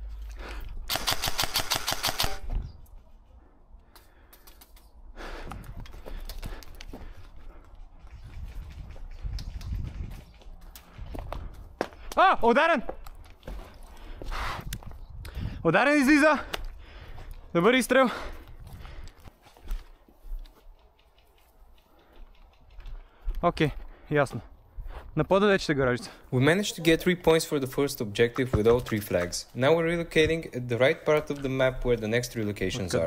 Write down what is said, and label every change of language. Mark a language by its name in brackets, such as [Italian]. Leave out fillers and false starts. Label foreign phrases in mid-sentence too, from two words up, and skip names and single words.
[Bulgarian] Ударен! Ударен излиза! Добър изстрел! Окей, ясно. На по-далечите гаражица. [English] We managed to get 3 points for the first objective with all 3 flags. Now we're relocating at the right part of the map where the next 3 locations are.